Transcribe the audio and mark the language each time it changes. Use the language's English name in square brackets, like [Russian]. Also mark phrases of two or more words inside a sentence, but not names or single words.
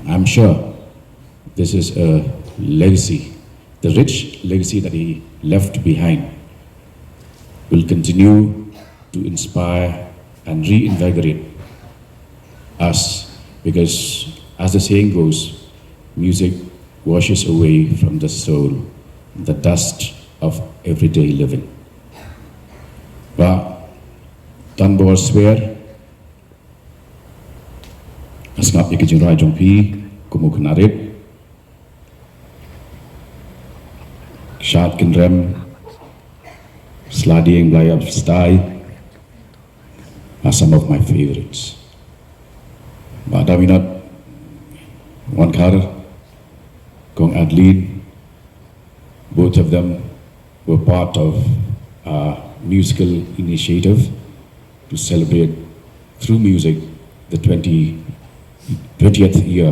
[English] I'm sure this is a legacy, the rich legacy that he left behind will continue to inspire and reinvigorate us, because as the saying goes, music washes away from the soul the dust of everyday living. But Tanbor Swear, Asngap Ikijin Rajong Pi, Kumukunarit, Shat Kinrem, Sladiing Blayab Stai are some of my favorites. But Daminat, Wankar, Kong Adlin, both of them were part of a musical initiative to celebrate through music the 20th year.